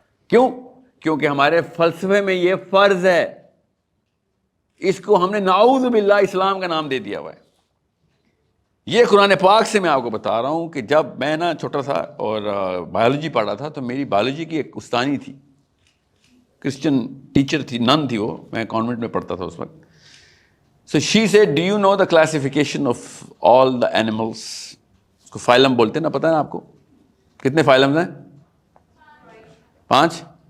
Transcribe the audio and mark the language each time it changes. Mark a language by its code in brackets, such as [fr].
[ur] کیوں؟ کیونکہ ہمارے فلسفے میں یہ فرض ہے, اس کو ہم نے نعوذ باللہ اسلام کا نام دے دیا ہوا ہے. یہ قرآن پاک سے میں آپ کو بتا رہا ہوں کہ جب میں نا چھوٹا سا اور بایولوجی پڑھا تھا تو میری بایولوجی کی ایک استانی تھی, کرسچن ٹیچر تھی, نن تھی وہ, میں کانوینٹ میں پڑھتا تھا اس وقت. [en] So she said, do you know the classification of all the animals? [ur] اس کو فائلم بولتے ہیں نا, پتہ ہے نا آپ کو کتنے فائلمز ہیں؟ 5.